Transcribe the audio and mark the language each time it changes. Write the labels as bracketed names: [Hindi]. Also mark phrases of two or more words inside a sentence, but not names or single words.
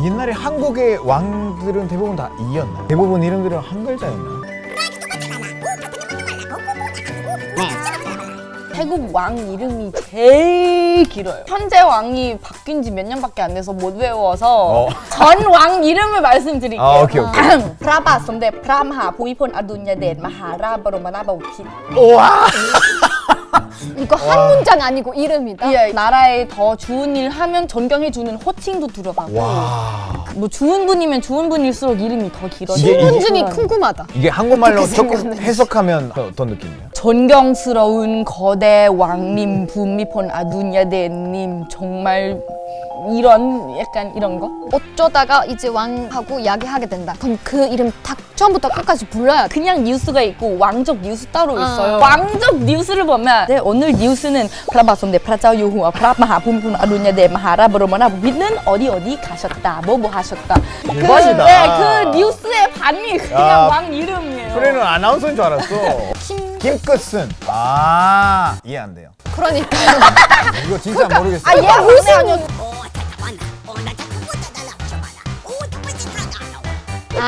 [Korean] 옛날에 한국의 왕들은 대부분 다 이였나? 대부분 이름들은 한 글자였나? 태국 왕 이름이 제일 길어요. 현재 왕이 바뀐 지 몇 년밖에 안 돼서 못 외워서 전 왕 이름을 말씀드릴게요. 아, [English] okay, okay. [Korean] พระบาทสมเด็จพระมหาภูมิพลอดุลยเดชมหาราชบรมนาถบพิตร 우와! 이거 한 문장 아니고 이름이다. 예, 나라에 더 좋은 일 하면 존경해주는 호칭도 들어가고 와. 뭐 좋은 분이면 좋은 분일수록 이름이 더 길어요. 이게- 신분증이 궁금하다. 이게 한국말로 어떻게 조금 생각하는지. 해석하면 어떤 느낌이에요? 존경스러운 거대 왕님 부미폰 아두냐데님 정말 이런 약간 이런 거? 어쩌다가 이제 왕하고 이야기하게 된다. 그럼 그 이름 다 처음부터 끝까지 불러야 돼. 그냥 뉴스가 있고 왕족 뉴스 따로 아. 있어요. 왕족 뉴스를 보면 네, 오늘 뉴스는 พระบาทสมเด็จพระเจ้าอยู่หัวพระมหาภูมิพลอดุลยเดชมหาราชบรมนาถบพิตร는 어디 어디 가셨다 뭐 하셨다. 대박이다. 그 뉴스의 반이 그냥 야, 왕 이름이에요. 프레는 아나운서인 줄 알았어. 김끝은 이해 안 돼요. 그러니까 이거 진짜 모르겠어요. 아, 얘 무슨 오, 찾아봤나? 나 찾아보자. 달라. 오, 정말 진짜다.